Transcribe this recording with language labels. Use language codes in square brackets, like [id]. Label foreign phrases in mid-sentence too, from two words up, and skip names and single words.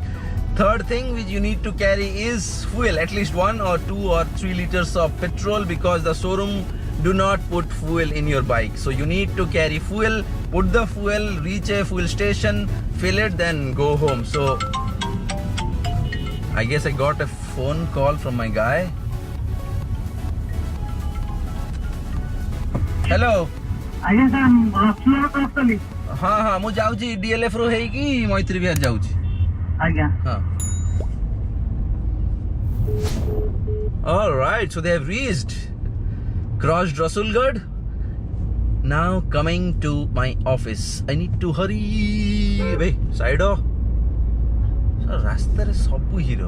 [en] Third thing which you need to carry is fuel, at least 1 or 2 or 3 liters of petrol, because the showroom do not put fuel in your bike. So you need to carry fuel, put the fuel, reach a fuel station, fill it, then go home. So I guess I got a phone call from my guy. Hello. [or] ଆଜ୍ଞା ସାର୍ ରସୁଲଗଡ଼ କ୍ରସ୍ କଲି। ହଁ ହଁ ମୁଁ ଯାଉଛି DLF ରୁ ହେଇକି ମୈତ୍ରୀ ବିହାର ଯାଉଛି। ଆଜ୍ଞା। ହଁ। [en] All right, so they have reached, crossed Rasulgarh. Now coming to my office. I need to hurry. Hey, side off. So [or] ରାସ୍ତା ରେ ସବୁ ହିରୋ.